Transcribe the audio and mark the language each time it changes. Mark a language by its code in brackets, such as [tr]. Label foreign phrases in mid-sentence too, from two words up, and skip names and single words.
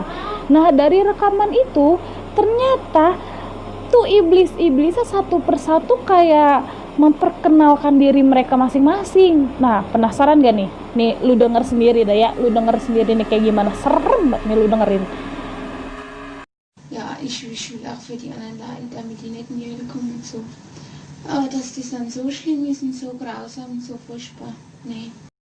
[id] Nah, dari rekaman itu ternyata tuh iblis-iblisnya satu persatu kayak memperkenalkan diri mereka masing-masing. Nah, penasaran gak nih? Nih, lu denger sendiri dah ya. Lu denger sendiri nih kayak gimana. Serem banget nih lu dengerin. [de] Ja, ich will auch für die anderen Leute, damit die nicht in die Hölle kommen und so. Aber dass das dann so schlimm ist und so grausam und so furchtbar. Nee.